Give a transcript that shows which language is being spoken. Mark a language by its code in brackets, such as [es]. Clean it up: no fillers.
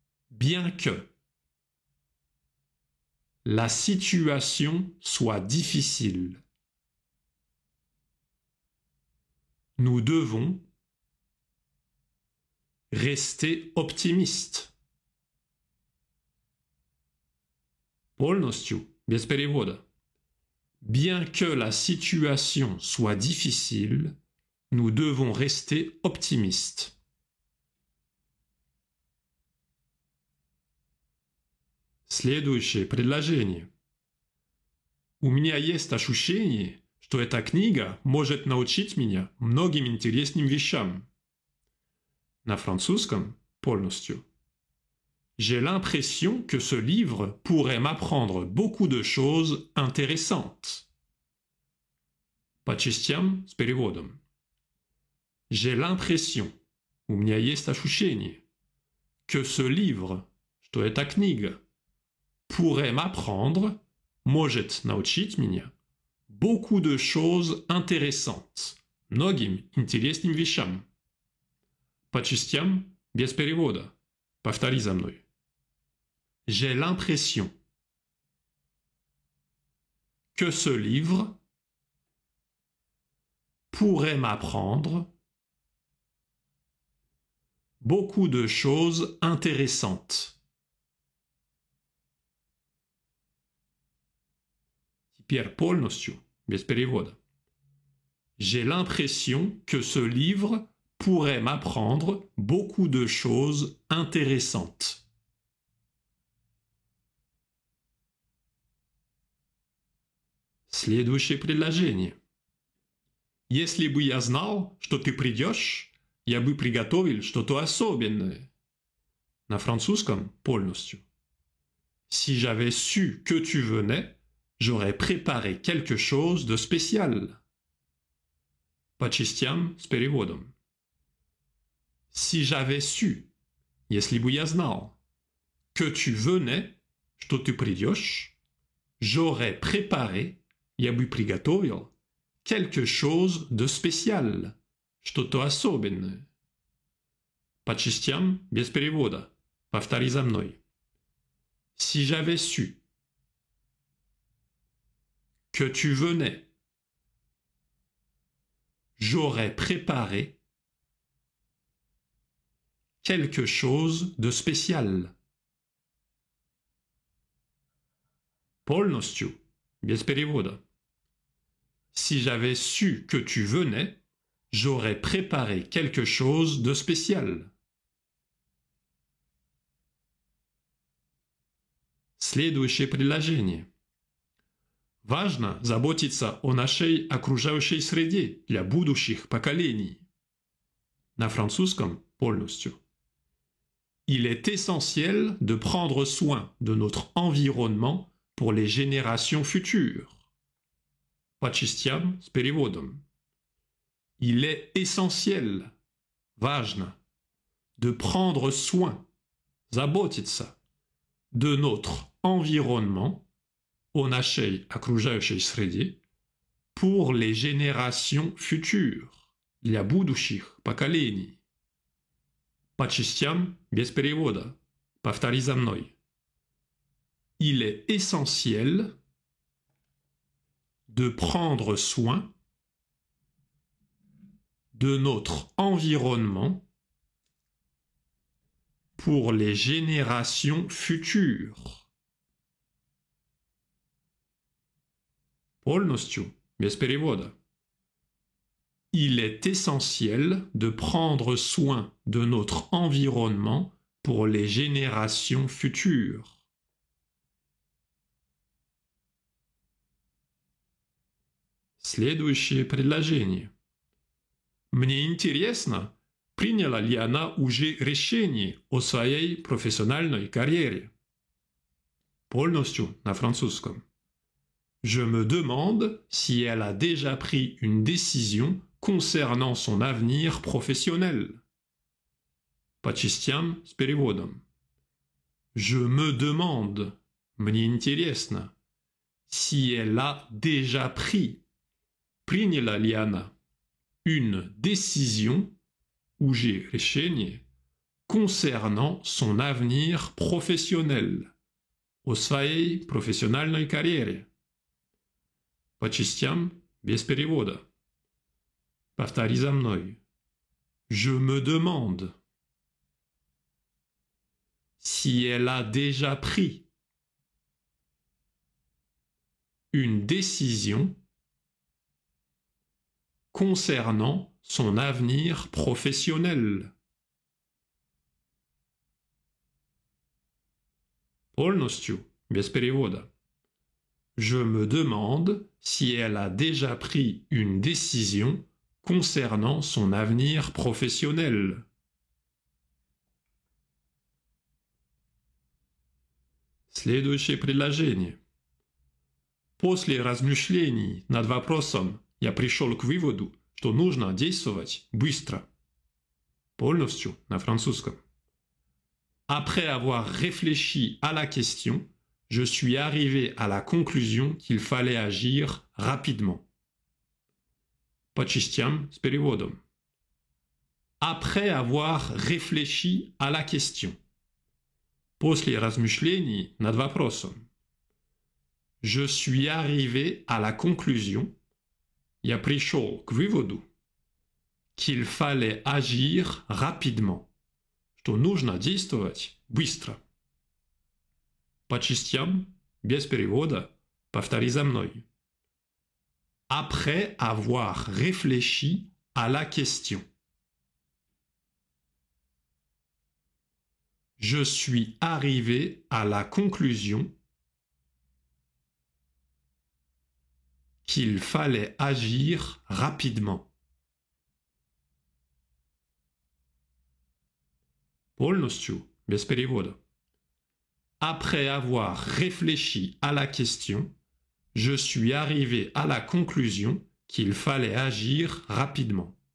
[fr] Bien que la situation soit difficile, nous devons rester optimistes. [ru] Полностью, без перевода. [fr] Bien que la situation soit difficile, nous devons rester optimistes. [ru] Следующее предложение. У меня есть ощущение, что эта книга может научить меня многим интересным вещам. На французском полностью. [fr] J'ai l'impression que ce livre pourrait m'apprendre beaucoup de choses intéressantes. [ru] По частям с переводом. [fr] J'ai l'impression, [ru] у меня есть ощущение, [fr] que ce livre, [ru] что эта книга, [fr] pourrait m'apprendre, [ru] может научить меня, [fr] beaucoup de choses intéressantes, [ru] многим интересным вещам. По частям без перевода. Повтори за мной. [fr] J'ai l'impression que ce livre pourrait m'apprendre beaucoup de choses intéressantes. [ru] Теперь полностью, без перевода. [fr] J'ai l'impression que ce livre pourrait m'apprendre beaucoup de choses intéressantes. [ru] Следующее предложение. Если бы я знал, что ты придешь, я бы приготовил что-то особенное. На французском полностью. [fr] Si j'avais su que tu venais, j'aurais préparé quelque chose de spécial. [ru] По частям с переводом. [fr] Si j'avais su, [ru] если бы я знал, [fr] que tu venais, [ru] что ты придешь, [fr] j'aurais préparé, [ru] я бы приготовил, [fr] quelque chose de spécial, [ru] что-то особенное. По частям без перевода. Повтори за мной. [fr] Si j'avais su que tu venais, j'aurais préparé quelque chose de spécial. [ru] Полностью, без перевода. [fr] Si j'avais su que tu venais, j'aurais préparé quelque chose de spécial. [ru] Следующее предложение. Важно заботиться о нашей окружающей среде для будущих поколений. На французском полностью. [fr] Il est essentiel de prendre soin de notre environnement pour les générations futures. [ru] По частям с переводом. [fr] Il est essentiel, [ru] важно, [fr] de prendre soin, [ru] заботиться, [fr] de notre environnement, [ru] о нашей окружающей среде, [fr] pour les générations futures, [ru] для будущих поколений. По частям без перевода. Повтори за мной. [fr] Il est essentiel de prendre soin de notre environnement pour les générations futures. [ru] Полностью, без перевода. [fr] Il est essentiel de prendre soin de notre environnement pour les générations futures. [ru] Следующее предложение. Мне интересно, приняла ли она уже решение о своей профессиональной карьере. Полностью на французском. [fr] Je me demande si elle a déjà pris une décision concernant son avenir professionnel. [ru] По частям с переводом. [fr] Je me demande, [ru] мне интересно, [fr] si elle a déjà pris, [ru] приняла ли она, [fr] une décision, [ru] уже решение, [fr] concernant son avenir professionnel, [ru] о своей профессиональной карьере. По частям без перевода. Повтори за мной. [fr] Je me demande si elle a déjà pris une décision concernant son avenir professionnel. [ru] Полностью, без перевода. [fr] Je me demande si elle a déjà pris une décision concernant son avenir professionnel. [ru] Следующее предложение. После размышлений над вопросом я пришел к выводу, что нужно действовать быстро. Полностью на французском. [fr] Après avoir réfléchi à la question, je suis arrivé à la conclusion qu'il fallait agir rapidement. [ru] По частям с переводом. [fr] Après avoir réfléchi à la question. [ru] После размышлений над вопросом. [fr] Je suis arrivé à la conclusion, [ru] я пришел к выводу, [fr] qu'il fallait agir rapidement, [ru] что нужно действовать быстро. По частям, без перевода, повтори за мной. [fr] Après avoir réfléchi à la question. Je suis arrivé à la conclusion qu'il fallait agir rapidement. [ru] Полностью, без перевода. [fr] Après avoir réfléchi à la question, je suis arrivé à la conclusion qu'il fallait agir rapidement.